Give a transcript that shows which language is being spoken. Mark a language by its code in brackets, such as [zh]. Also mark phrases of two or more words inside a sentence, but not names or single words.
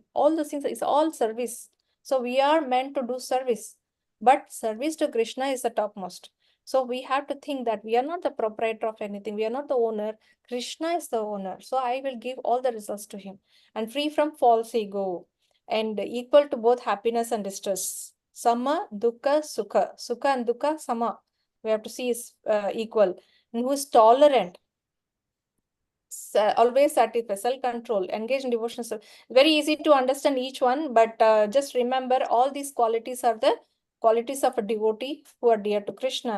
[en] All those things is all service. So we are meant to do service, but service to Krishna is the topmost. So we have to think that we are not the proprietor of anything. We are not the owner. Krishna is the owner. So I will give all the results to him, and free from false ego, and equal to both happiness and distress. [sa] Sama, dukkha, sukha. Sukha and dukkha, sama. [en] We have to see is equal. And who is tolerant, always satisfied, self-control, engaged in devotion. So very easy to understand each one, but just remember all these qualities are the qualities of a devotee who are dear to Krishna.